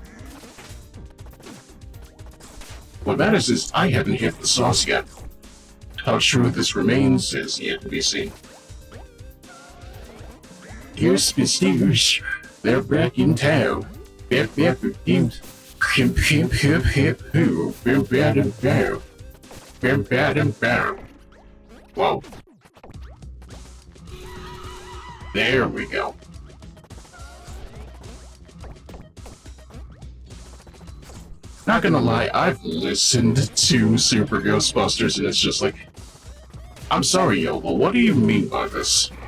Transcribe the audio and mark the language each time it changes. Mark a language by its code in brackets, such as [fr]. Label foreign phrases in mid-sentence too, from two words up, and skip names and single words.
[en] What matters is I haven't hit the sauce yet. How true this remains is yet to be seen. Here's Spistoosh. They're back in town. Bip bip bip hip hip hip hip hoo. Bim bam bam. Bim bam bam. Whoa. There we go. Not gonna lie, I've listened to Super Ghostbusters and it's just like, I'm sorry, Yola, what do you mean by this?